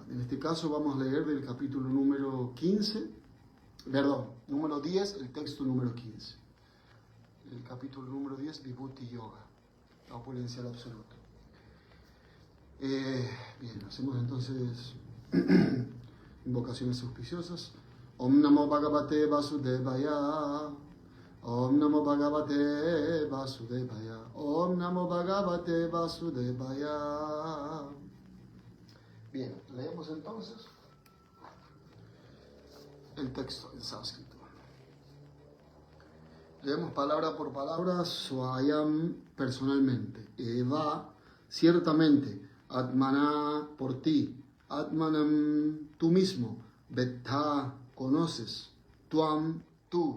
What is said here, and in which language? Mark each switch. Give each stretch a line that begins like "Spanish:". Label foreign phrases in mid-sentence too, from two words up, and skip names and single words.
Spanish: En este caso vamos a leer del capítulo número 10, el texto número 15. El capítulo número 10, Vibhuti Yoga, la opulencia al absoluto. Bien, hacemos entonces invocaciones auspiciosas.
Sanskrit: Om Namo Bhagavate Vasudevaya. Om Namo Bhagavate Vasudevaya. Om Namo Bhagavate Vasudevaya.
Spanish: Bien, leemos entonces el texto en sánscrito. Leemos palabra por palabra, Swayam personalmente. Eva, ciertamente, Atmana por ti, Atmanam tú mismo, Vettha conoces, Tuam tú,